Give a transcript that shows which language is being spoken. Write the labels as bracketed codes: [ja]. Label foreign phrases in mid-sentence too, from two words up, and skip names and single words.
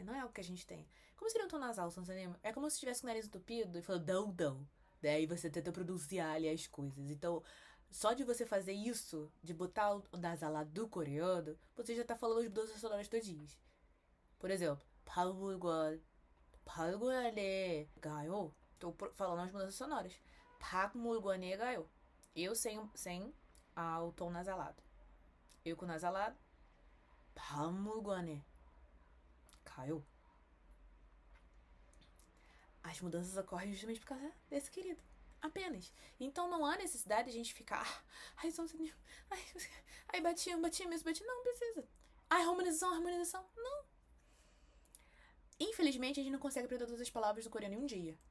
[pt] Não é algo que a gente tenha. Como seria um tom nasal, Sansanema? É como se tivesse com o nariz entupido e falando dão. Daí você tenta pronunciar ali as coisas. Então, só de você fazer isso, de botar o nasalado do coreano, você já tá falando as mudanças sonoras todinhas. Por exemplo, [ko] 발굴관에 가요. [pt] Tô falando as mudanças sonoras. [ko] 박물관에 가요. [pt] Eu sem o tom nasalado. Eu com nasalado. [ko] 박물관에 가요. [pt] As mudanças ocorrem justamente por causa desse querido. Apenas. Então não há necessidade de a gente ficar. Ai, batia mesmo. Não precisa. Ai, harmonização. Não. Infelizmente, a gente não consegue aprender todas as palavras do coreano em um dia.